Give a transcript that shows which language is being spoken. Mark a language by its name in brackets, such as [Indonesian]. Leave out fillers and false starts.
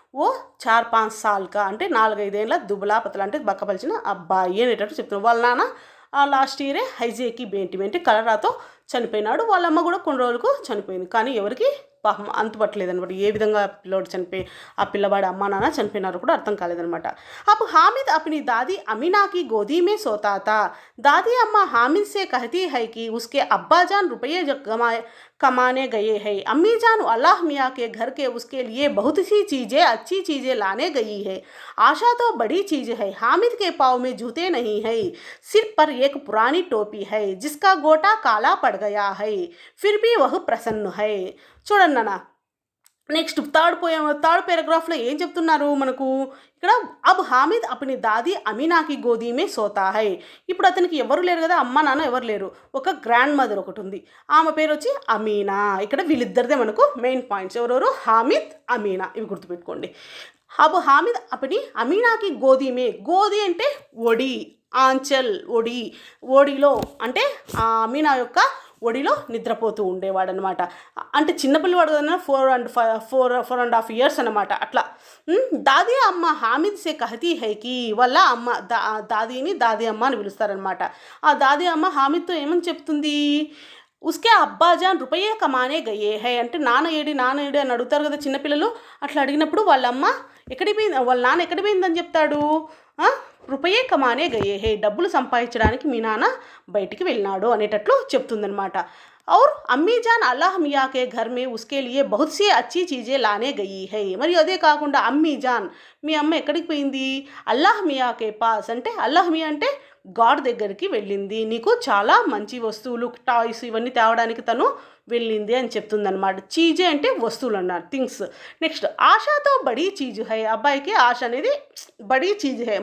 [Telugu] ఓ [Hindi] 4-5 साल का [Telugu] అంటే 4-5 ఏళ్ళ దుబలా పతలా అంటే బక్కపలిచిన అబ్బాయి అనేటట్టు చెప్తున్నారు. వాళ్ళ నాన్న లాస్ట్ ఇయరే హైజేకి బేంటి అంటే కలరాతో చనిపోయినాడు. వాళ్ళ అమ్మ కూడా కొన్ని రోజులకు చనిపోయింది. కానీ ఎవరికి పాపం అంతుపట్టలేదు అనమాట. ఏ విధంగా పిల్లోడు చనిపోయి ఆ పిల్లవాడి అమ్మ నాన్న చనిపోయినారు కూడా అర్థం కాలేదనమాట. అప్పుడు [Hindi] హామిద్ अपनी दादी अमीना की गोदी में सोता था. दादी अम्मा हामिद से कहती है कि उसके अब्बा जान रुपये कमाने गए हैं. अम्मी जान अल्लाह मियाँ के घर के उसके लिए बहुत सी चीज़ें, अच्छी चीज़ें लाने गई है. आशा तो बड़ी चीज़ है. हामिद के पाँव में जूते नहीं है, सिर पर एक पुरानी टोपी है जिसका गोटा काला पड़ गया है, फिर भी वह प्रसन्न है. [Telugu] చూడండి నాన్న, నెక్స్ట్ థర్డ్ పేరాగ్రాఫ్లో ఏం చెప్తున్నారు మనకు ఇక్కడ, [Hindi] అబ్ హామిద్ అప్ని దాది అమీనాకి గోదీమే సోతా హై. [Telugu] ఇప్పుడు అతనికి ఎవరు లేరు కదా, అమ్మ నాన్న ఎవరు లేరు, ఒక గ్రాండ్ మదర్ ఒకటి ఉంది, ఆమె పేరు వచ్చి అమీనా. ఇక్కడ వీళ్ళిద్దరిదే మనకు మెయిన్ పాయింట్స్, ఎవరెవరు, హామిద్, అమీనా, ఇవి గుర్తుపెట్టుకోండి. [Hindi] అబ్ హామిద్ అప్ని అమీనాకి గోదీమే, [Telugu] గోది అంటే ఒడి, ఆంచల్ ఒడి, ఒడిలో అంటే అమీనా యొక్క ఒడిలో నిద్రపోతూ ఉండేవాడు అనమాట. అంటే చిన్నపిల్లవాడు కదా, 4.5 years అనమాట. అట్లా [Hindi] దాది అమ్మ హామిద్ సే కహతీ హైకి, [Telugu] వాళ్ళ అమ్మ దాదీని దాది అమ్మ అని పిలుస్తారనమాట. ఆ దాది అమ్మ హామిద్తో ఏమని చెప్తుంది, [Hindi] ఉస్కే అబ్బాజాన్ రూపాయే కమానే గయే హై [Telugu] అంటే నాన్న ఏడి అని అడుగుతారు కదా చిన్నపిల్లలు. అట్లా అడిగినప్పుడు వాళ్ళ అమ్మ ఎక్కడికి పోయింది, వాళ్ళ నాన్న ఎక్కడికి పోయిందని చెప్తాడు, [Hindi] రూపాయే కమానే గయే హే, [Telugu] డబ్బులు సంపాదించడానికి మీ నాన్న బయటికి వెళ్ళినాడు అనేటట్లు చెప్తుందనమాట. [Hindi] और अम्मी जान अल्लाह मियाँ के घर में उसके लिए बहुत सी अच्छी चीज़ें लाने गई है. [Telugu] మరియు అదే కాకుండా అమ్మీ జాన్, మీ అమ్మ ఎక్కడికి పోయింది, [Hindi] అల్లాహ్ మియా కే పాస్ [Telugu] అంటే అల్లాహ్ మియా అంటే గాడ్ దగ్గరికి వెళ్ళింది, నీకు చాలా మంచి వస్తువులు, టాయ్స్ ఇవన్నీ తేవడానికి తను వెళ్ళింది అని చెప్తుందనమాట. చీజే అంటే వస్తువులు అన్నారు, థింగ్స్. నెక్స్ట్ [Hindi] ఆశతో బడీ చీజ్ హై, [Telugu] అబ్బాయికి ఆశ అనేది [Hindi] బడీ చీజ్ హై.